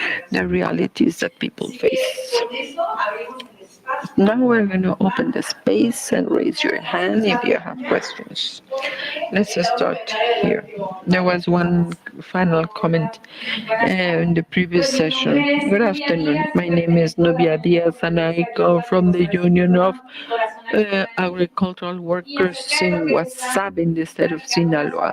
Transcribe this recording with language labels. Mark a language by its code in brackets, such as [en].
[en] the realities that people face. [es] Con eso abrimos el espacio. [en] Now we're going to open the space and raise your hand if you have questions. Let's start here. There was one final comment in the previous session. Good afternoon. My name is Nubia Diaz and I come from the Union of Agricultural Workers in WhatsApp in the state of Sinaloa.